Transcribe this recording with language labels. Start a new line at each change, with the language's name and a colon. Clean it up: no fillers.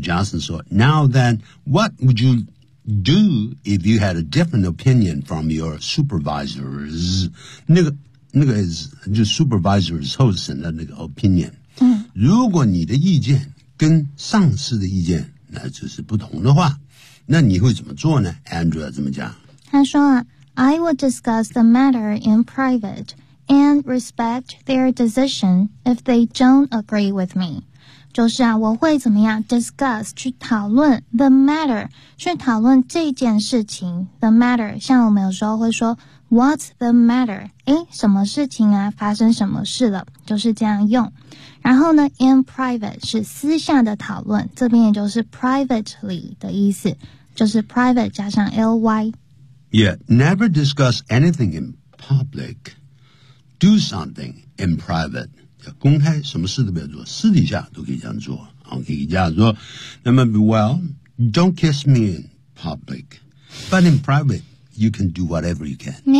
English: Johnson 说 ：“Now then, what would you do if you had a different opinion from your supervisors？
Chinese: 那个 is 就 supervisors 后审的那个 opinion。嗯，如果你的意见跟上司的意见那就是不同的话，那你会怎么做呢 ？Andrea 怎么讲？” 他说
English: I will discuss the matter in private and respect their decision if they don't agree with me.
Chinese: 就是啊我会怎么样 discuss 去讨论 the matter 去讨论这件事情 the matter 像我们有时候会说
English: what's the matter
Chinese: 诶什么事情啊发生什么事了就是这样用然后呢
English: in private
Chinese: 是私下的讨论这边也就是 privately 的意思就是 private 加上 ly
English: Yeah, never discuss anything in public. Do something in private.
Chinese: 公开什么事都不要做，私底下都可以这样做。好，可以这样做。那么
English: ，Well, don't kiss me in public, but in private, you can do whatever you can.